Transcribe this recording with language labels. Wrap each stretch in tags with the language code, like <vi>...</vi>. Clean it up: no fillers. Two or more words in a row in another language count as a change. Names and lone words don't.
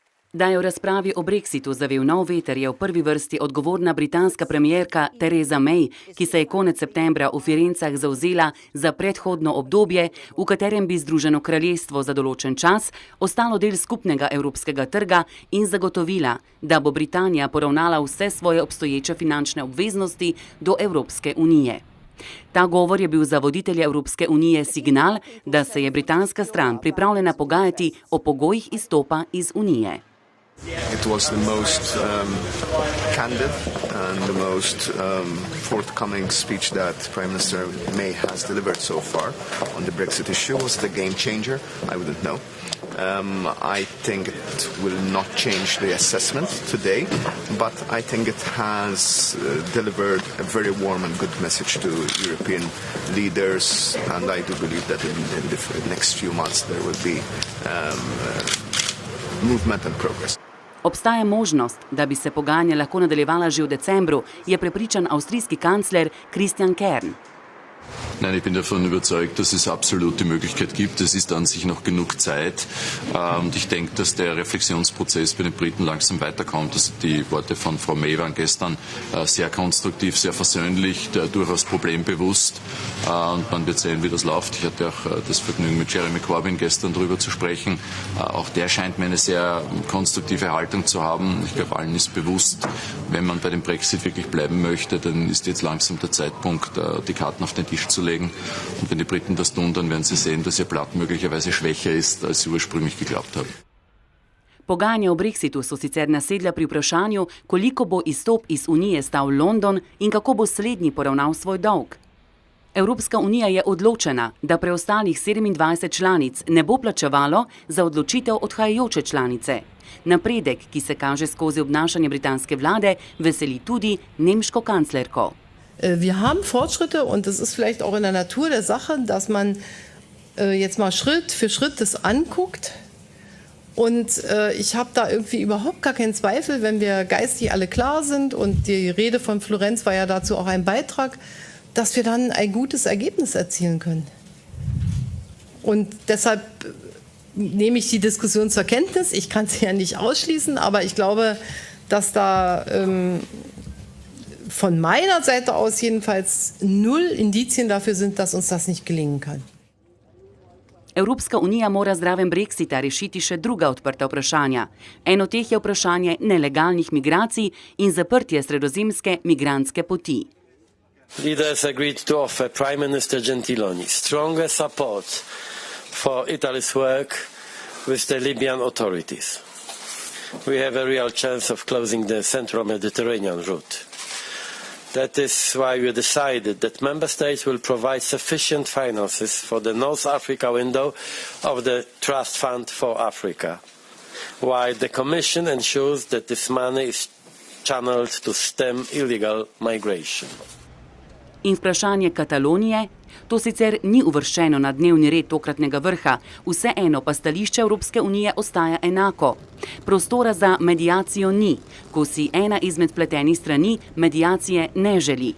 <sl>Da je v razpravi o brexitu zavil nov veter, je v prvi vrsti odgovorna britanska premierka Theresa May, ki se je konec septembra v Firencah zavzela za predhodno obdobje, v katerem bi Združeno kraljestvo za določen čas ostalo del skupnega evropskega trga in zagotovila, da bo Britanija poravnala vse svoje obstoječe finančne obveznosti do Evropske unije. Ta govor je bil za voditelje Evropske unije signal, da se je britanska stran pripravljena pogajati o pogojih izstopa iz unije.</sl> <en>It was the most candid and the most forthcoming speech that Prime Minister May has delivered so far on the Brexit issue. Was it a game changer? I wouldn't know. I think it will not change the assessment today, but I think it has delivered a very warm and good message to European leaders, and I do believe that in the next few months there will be movement and progress.</en> <sl>Obstaja možnost, da bi se pogajanja lahko nadaljevala že v decembru, je prepričan avstrijski kancler Christian Kern.</sl> <de>Nein, ich bin davon überzeugt, dass es absolut die Möglichkeit gibt. Es ist an sich noch genug Zeit. Und ich denke, dass der Reflexionsprozess bei den Briten langsam weiterkommt. Also die Worte von Frau May waren gestern sehr konstruktiv, sehr versöhnlich, durchaus problembewusst. Und man wird sehen, wie das läuft. Ich hatte auch das Vergnügen, mit Jeremy Corbyn gestern darüber zu sprechen. Auch der scheint mir eine sehr konstruktive Haltung zu haben. Ich glaube, allen ist bewusst, wenn man bei dem Brexit wirklich bleiben möchte, dann ist jetzt langsam der Zeitpunkt, die Karten auf den Tisch zu legen. Und wenn die Briten das tun, dann werden sie sehen, dass ihr Blatt möglicherweise schwächer ist, als sie ursprünglich geglaubt haben.</de> <sl>Pogajanja o brexitu so sicer nasedla pri vprašanju, koliko bo izstop iz Unije stal London in kako bo slednji poravnal svoj dolg. Evropska unija je odločena, da preostalih 27 članic ne bo plačevalo za odločitev odhajajoče članice. Napredek, ki se kaže skozi obnašanje britanske vlade, veseli tudi nemško kanclerko.</sl> <de>Wir haben Fortschritte und es ist vielleicht auch in der Natur der Sache, dass man jetzt mal Schritt für Schritt das anguckt. Und ich habe da irgendwie überhaupt gar keinen Zweifel, wenn wir geistig alle klar sind, und die Rede von Florenz war ja dazu auch ein Beitrag, dass wir dann ein gutes Ergebnis erzielen können. Und deshalb nehme ich die Diskussion zur Kenntnis. Ich kann sie ja nicht ausschließen, aber ich glaube, dass da von meiner Seite aus jedenfalls null Indizien dafür sind, dass uns das nicht gelingen kann.</de> <sl>Evropska unija mora zraven Brexita rešiti še druga odprta vprašanja. Eno teh je vprašanje nelegalnih migracij in zaprtje sredozemske migrantske poti.</sl> <en>Leaders agreed to offer Prime Minister Gentiloni stronger support for Italy's work with the Libyan authorities. We have a real chance of closing the Central Mediterranean route. That is why we decided that Member States will provide sufficient finances for the North Africa window of the Trust Fund for Africa, while the Commission ensures that this money is channeled to stem illegal migration.</en> <sl>In vprašanje Katalonije, to sicer ni uvrščeno na dnevni red tokratnega vrha, vseeno pa stališče Evropske unije ostaja enako. Prostora za mediacijo ni, ko si ena izmed vpletenih strani mediacije ne želi.</sl>